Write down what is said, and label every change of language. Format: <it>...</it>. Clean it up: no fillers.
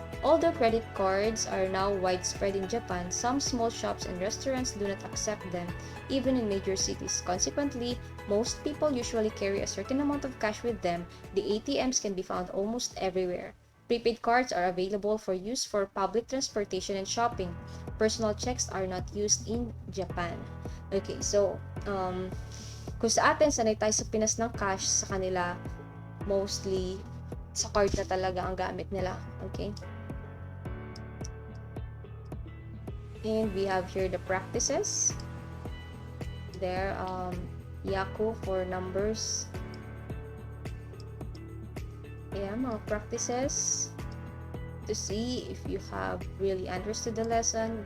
<en>Although credit cards are now widespread in Japan, some small shops and restaurants do not accept them, even in major cities. Consequently, most people usually carry a certain amount of cash with them. The ATMs can be found almost everywhere. Prepaid cards are available for use for public transportation and shopping. Personal checks are not used in Japan.</en> <tl>Okay, so, kung sa atin, sanay tayo sa Pinas ng cash, sa kanila, mostly, sa card na talaga ang gamit nila.</tl> <en>Okay? And we have here the practices. There, yaku for numbers.</en> <tl>Ayan, mga practices</tl> <en>to see if you have really understood the lesson.</en>